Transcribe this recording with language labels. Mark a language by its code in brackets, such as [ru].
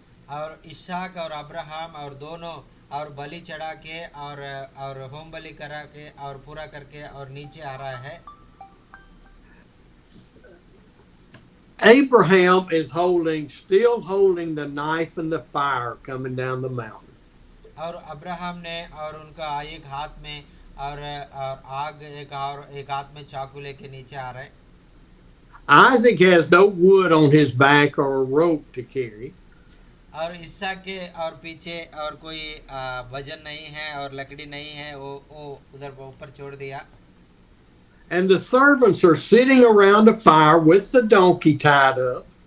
[hi] और इसहाक और अब्राहम और दोनों और बलि चढ़ा के और होम बलि करा के और पूरा करके और नीचे आ रहा है। [en] Abraham is still holding the knife and the fire coming down the mountain. [hi] और अब्राहम ने और उनका एक हाथ में और आग एक हाथ में चाकू लेके नीचे आ रहे हैं। [en] Isaac has no wood on his back or a rope to carry. [hi] और इसहाक के और पीछे और कोई वजन नहीं है और लकड़ी नहीं है, वो उधर ऊपर छोड़ दिया। [en] And the servants are sitting around a fire with the donkey tied up.